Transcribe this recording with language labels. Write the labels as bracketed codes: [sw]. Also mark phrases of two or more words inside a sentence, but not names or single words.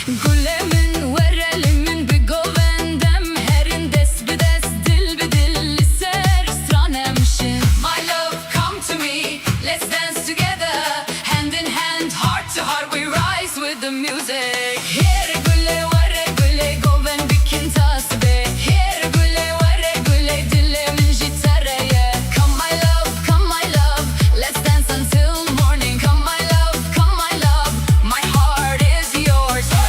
[ku] gulemin verelimin bir govendem herin des bides dil bidil liser stranemşin. [en] My love, come to me, let's dance together, hand in hand, heart to heart, we rise with the music. [ku] Here gule vare gule goven bikin tasbe. Here gule vare gule dilemin jitareye. [en] Come my love, let's dance until morning. Come my love, my heart is yours.